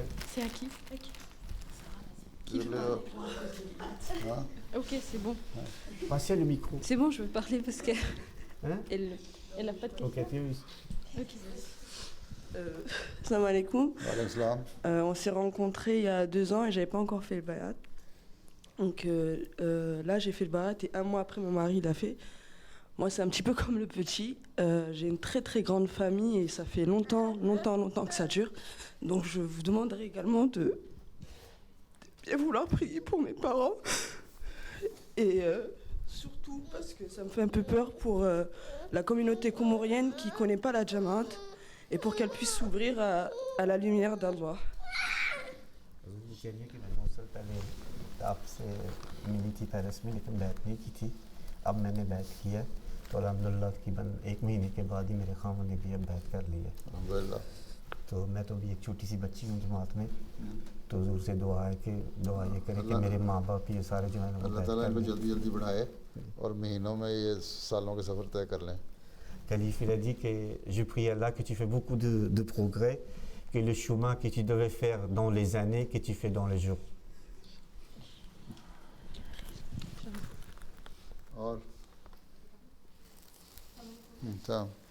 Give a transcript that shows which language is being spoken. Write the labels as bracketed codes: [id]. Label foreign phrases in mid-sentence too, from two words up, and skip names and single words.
[fr] C'est à qui? [hi] हाँ, [fr] Ok, c'est bon. Passez le micro. C'est bon, je veux parler parce qu'elle Hein? elle a pas de question. Ok, Thierry. Ok. [ar] سلام عليكم. وعليكم سلام. [fr] On s'est rencontrés il y a 2 ans et j'avais pas encore fait le bayat. Donc là, j'ai fait le bayat et 1 mois après, mon mari l'a fait. Moi, c'est un petit peu comme le petit. J'ai une très très grande famille et ça fait longtemps que ça dure. Donc je vous demanderai également de bien vouloir prier pour mes parents. Et surtout parce que ça me fait un peu peur pour la communauté comorienne qui ne connaît pas la Jamaat et pour qu'elle puisse s'ouvrir à la lumière d'Allah. [hi] आपसे मिली थी पेरिस में, लेकिन बैत नहीं की थी. अब मैंने बैत की है तो अल्हम्दुलिल्लाह तकरीबन 1 महीने के बाद ही मेरे खामन ने भी अब बैत कर ली है. [ar] الحمد لله. [hi] तो मैं तो अभी एक छोटी सी बच्ची हूँ जमात में, तो हुजूर से दुआ है कि दुआ ये करे कि मेरे माँ बाप ये सारे जो है ना [ar] الله تعالى [hi] इनको जल्दी जल्दी बढ़ाए और महीनों में ये सालों के सफ़र तय कर लें. [fr] Khalif il a dit que je prie Allah que tu fais beaucoup de progrès, que le chemin que tu devais faire dans les années, que tu fais dans les jours. [hi] और ça.